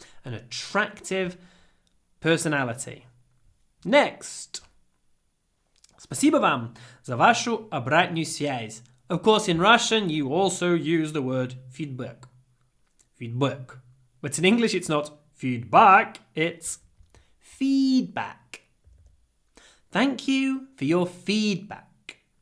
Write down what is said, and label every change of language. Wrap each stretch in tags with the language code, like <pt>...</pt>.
<en>An attractive personality. Next.</en> <ru>Спасибо вам за вашу обратную связь.</ru> <en>Of course, in Russian, you also use the word feedback. Feedback. But in English, it's not feedback, it's feedback. Thank you for your feedback.</en>